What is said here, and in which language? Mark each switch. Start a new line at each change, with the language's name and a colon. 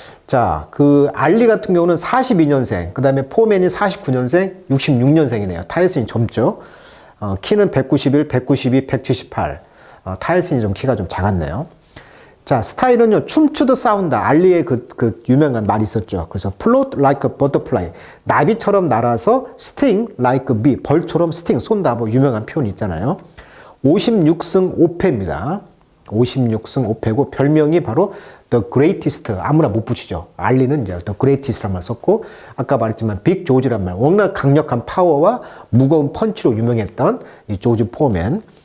Korean: 자, 그 알리 같은 경우는 42년생, 그 다음에 포맨이 49년생, 66년생이네요. 타이슨이 젊죠. 키는 191, 192, 178. 타이슨이 좀 키가 좀 작았네요. 자, 스타일은요, 춤추듯 싸운다. 알리의 그 유명한 말이 있었죠. 그래서
English: float like a butterfly.
Korean: 나비처럼 날아서
English: sting like a bee.
Korean: 벌처럼 sting, 쏜다. 뭐 유명한 표현이 있잖아요. 56승 5패입니다. 56승 5패고, 별명이 바로 The Greatest. 아무나 못 붙이죠. 알리는 이제 The Greatest란 말 썼고, 아까 말했지만 빅 조지란 말. 워낙 강력한 파워와 무거운 펀치로 유명했던 이 조지 포맨.